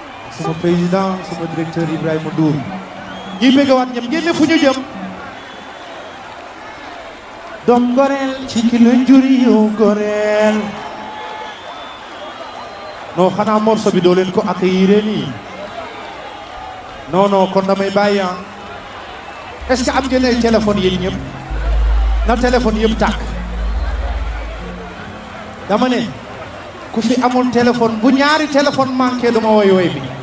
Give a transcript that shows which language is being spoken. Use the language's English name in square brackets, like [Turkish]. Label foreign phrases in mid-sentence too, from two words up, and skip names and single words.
[Wolof] Sama président, sama directeur Ibrahima Ndour. Ñi bëgg waat ñam génne fu ñu jëm. Doom goreel ci ki la jur yu goreel. Non, xanaa morceau bi doo leen ko accueillir nii. Non, non, kon damay bàyyi, ah. [French] Est-ce que [Wolof] am ngeen ay téléphone yéen ñëpp? Na téléphone yëpp tàkk. Dama ne, ku fi amul téléphone, bu ñaari téléphone manqué, du ma woy woy bi.